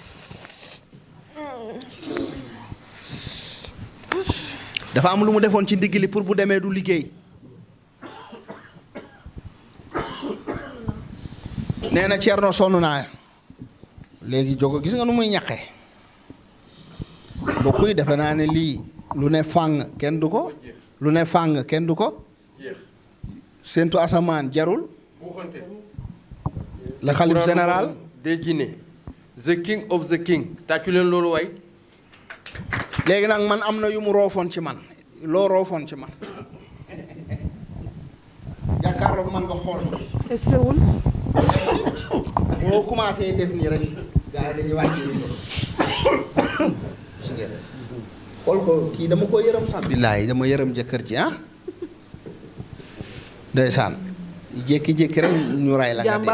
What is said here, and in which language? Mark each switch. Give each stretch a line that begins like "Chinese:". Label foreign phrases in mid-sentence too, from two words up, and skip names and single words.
Wolof: dafa am lu mu defoon ci ndigg li pour bu demee du liggéey nee na Thierno sonn naa léegi jógo gis nga nu muy ñaqe mbokk yi defe naa ne lii lu ne fàng kenn du ko lu ne fàng kenn du ko séentu asamaan jarul la xalif général des jinne
English: the king of the king
Wolof: tàccu leen loolu waay léegi nag man am na yu mu roofoon ci man loo roofoon ci man jàkkaarloog man nga xool essewul boo commencé def nii rek gars yi dañuy wàcc ni xool ko kii dama ko yërëm sax billaahi dama yërëm jëkkër ji ndeysaan jékki-jékki rek ñu ray la nga dee